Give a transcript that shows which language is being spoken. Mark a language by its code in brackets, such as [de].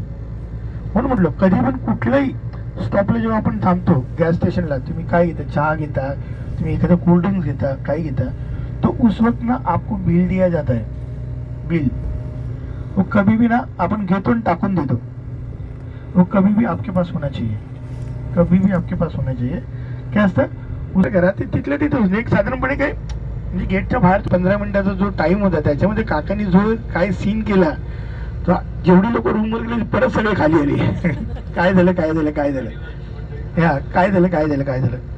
[mr] म्हणून म्हटलं कधी पण कुठल्याही स्टॉपला जेव्हा आपण थांबतो गॅस स्टेशनला, तुम्ही काय घेता, चहा घेता, तुम्ही एखादं कोल्ड ड्रिंक्स घेता, काही घेता, [hi] तो उस वक्त ना आपको बिल दिया जाता है. [mr] बिल [hi] वो कभी भी ना [mr] अपन घेतो आणि टाकून देतो. [hi] वो कभी भी आपके पास होना चाहिए, कभी भी आपके पास होना चाहिए. [mr] काय असतं उद्या घरात तिथल्या तिथं एक साधारणपणे काय म्हणजे गेटच्या बाहेर 15 मिनिटाचा जो टाइम होता त्याच्यामध्ये काकांनी जो काय सीन केला, तर जेवढी लोक रूमवर गेली परत सगळे खाली आले. काय झालं काय झालं काय झालं, ह्या काय झालं काय झालं काय झालं.